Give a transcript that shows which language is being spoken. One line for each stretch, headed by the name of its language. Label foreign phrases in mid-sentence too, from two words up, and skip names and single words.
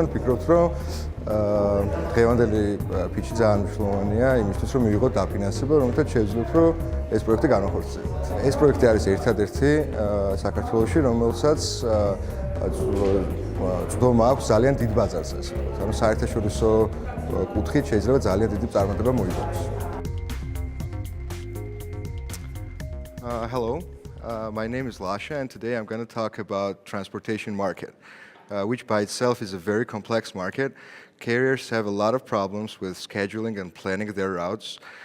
Georgian: ვფიქრობთ, რომ დღევანდელი ფიჩი ძალიან მნიშვნელოვანია იმისთვის, რომ მივიღოთ დაფინანსება, რომელთაც შევძლოთ, რომ ეს პროექტი განახორციელოთ. ეს პროექტი არის ერთადერთი საქართველოში, რომელსაც წვდომა აქვს ძალიან დიდ ბაზარზე, ასე ვთქვათ. ანუ საერთაშორისო კუთხით შეიძლება ძალიან დიდი წარმატება მოიგონოს.
English: Hello, my name is Lasha, and today I'm going to talk about transportation market, which by itself is a very complex market. Carriers have a lot of problems with scheduling and planning their routes.